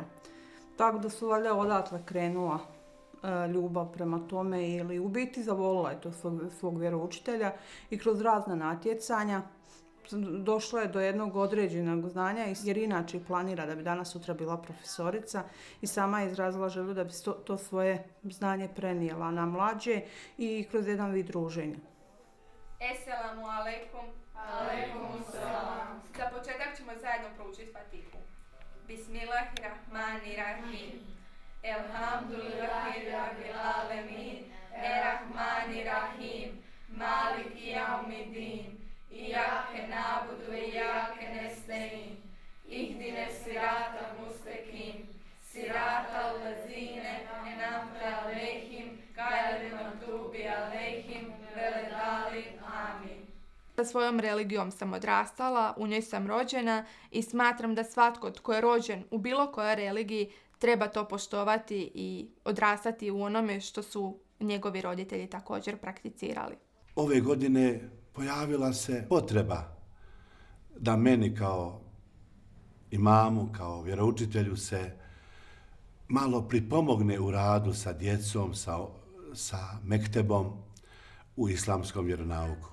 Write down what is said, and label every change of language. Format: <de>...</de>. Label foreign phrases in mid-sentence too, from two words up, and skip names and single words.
<hr>Tako da su valjda odatle krenula ljubav prema tome ili u biti zavolila je to svog vjeroučitelja i kroz razna natjecanja došlo je do jednog određenog znanja jer inače planira da bi danas sutra bila profesorica i sama je izrazila želju da bi to svoje znanje prenijela na mlađe i kroz jedan vid druženja.</hr> <ar>السلام عليكم. عليكم السلام.</ar> <hr>Za početak ćemo zajedno proučiti Fatihu.</hr> <ar>بسم الله الرحمن الرحيم. الحمد لله رب العالمين. الرحمن الرحيم. مالك يوم الدين. إياك نعبد وإياك نستعين. اهدنا الصراط المستقيم. صراط الذين أنعمت عليهم غير المغضوب عليهم ولا الضالين. Amin.</ar> <hr>Sa svojom religijom sam odrastala, u njoj sam rođena i smatram da svatko tko je rođen u bilo kojoj religiji treba to poštovati i odrastati u onome što su njegovi roditelji također prakticirali. Ove godine pojavila se potreba da meni kao imamu, kao vjeroučitelju se malo pripomogne u radu sa djecom, sa mektebom u islamskom vjeronauku.</hr>